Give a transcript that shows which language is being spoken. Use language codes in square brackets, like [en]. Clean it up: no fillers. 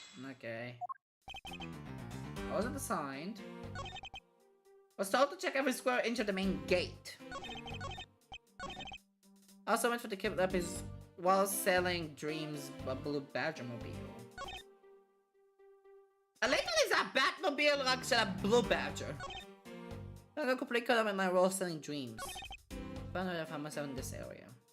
[en] Okay. I wasn't assigned. I was told to check every square inch of the main gate. I also went for the kidnappers while selling Dreams a blue Badger-mobile. [he] Literally זה הבאט-מוביל רק של הבלו Badger. [en] I got completely caught up in my role selling dreams. Found out I found myself in this area.